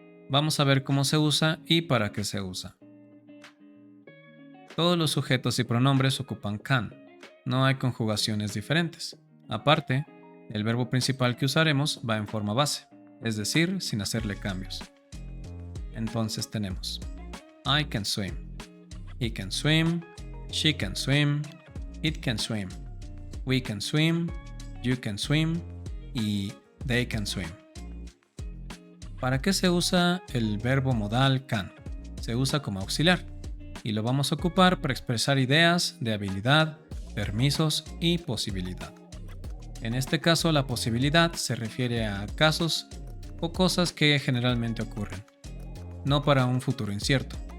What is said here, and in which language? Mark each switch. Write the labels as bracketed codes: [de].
[es] Vamos a ver cómo se usa y para qué se usa. Todos los sujetos y pronombres ocupan can. No hay conjugaciones diferentes. Aparte, el verbo principal que usaremos va en forma base, es decir, sin hacerle cambios. Entonces tenemos [en] I can swim, he can swim, she can swim, it can swim, we can swim, you can swim [es] y [en] they can swim. [es] ¿Para qué se usa el verbo modal can? Se usa como auxiliar y lo vamos a ocupar para expresar ideas de habilidad, permisos y posibilidad. En este caso, la posibilidad se refiere a casos o cosas que generalmente ocurren, no para un futuro incierto.